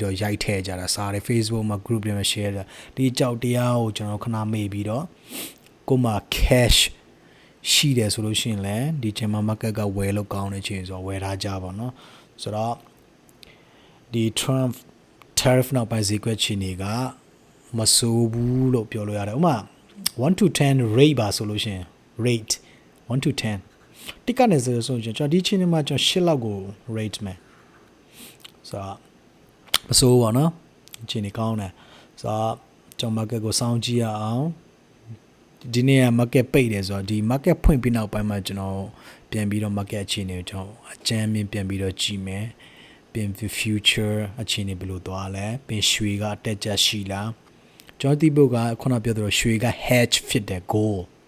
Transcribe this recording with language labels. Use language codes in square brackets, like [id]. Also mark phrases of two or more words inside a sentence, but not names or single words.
[my] တော့ရိုက်ထည့်ကြတာစားတယ် Facebook မှာ group တွေမှာ share တာဒီအကြောက်တရားကိုကျွန်တော်ခဏမေ့ပြီးတော့ကိုမှ cash ရှိတယ်ဆိုလို့ရှိရင်လည်းဒီချိန်မှာ market ကဝယ်လို့ကောင်းတဲ့ချိန်ဆို တော့ဝယ်ထားကြပါတော့ဆိုတော့ဒီ Trump tariff နောက်ပိုင်းဈေးကွက်ချိန်တွေကမဆိုးဘူးလို့ပြောလို့ရတယ်ဥပမာ [en] 1 to 10 rate [my] ပါဆိုလို့ရှိရင် [en] rate 1 to 10 [my] တိကနေဆိုရင်ကျွန်တော်ဒီချိန်မှာကျွန်တော်8လောက်ကို rate မယ်ဆိုတော့မဆိုးပါနော်ချိန်နေကောင်းတယ်ဆိုတော့ကျွန်တော် market ကိုစောင့်ကြည့်ရအောင်ဒီနေ့က market ပိတ်တယ်ဆိုတော့ဒီ market ဖွင့်ပြီးနောက်ပိုင်းမှာကျွန်တော်ပြန်ပြီးတော့ market အခြေအနေကိုကျွန်တော်အကြမ်းမြင်ပြန်ပြီးတော့ကြည့်မယ်ပြင် future အခြေအနေဘယ်လိုသွားလဲပြင်ရွှေကတက်ကြရှိလားကျွန်တော်ဒီဘုတ်ကခုနပြောသလိုရွှေက hedge ဖြစ်တဲ့ goal